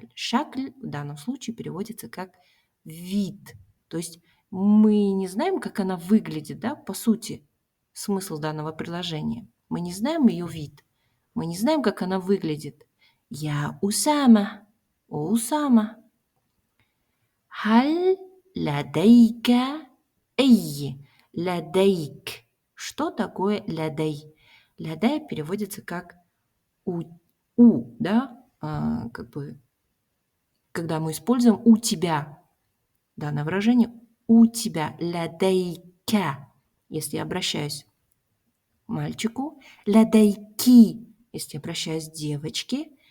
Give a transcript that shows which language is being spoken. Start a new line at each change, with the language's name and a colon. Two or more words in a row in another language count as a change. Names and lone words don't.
Russian: Шакль в данном случае переводится как вид. То есть мы не знаем, как она выглядит, да, по сути, смысл данного предложения. Мы не знаем ее вид. Мы не знаем, как она выглядит. Я Усама. О, Усама.
Arabic: هل لديك أي لديك.
Russian: Что такое лядей? Лядей переводится как да, как бы, когда мы используем у тебя, данное выражение у тебя, лядейка, если я обращаюсь к мальчику, лядейки, если я обращаюсь к девочке,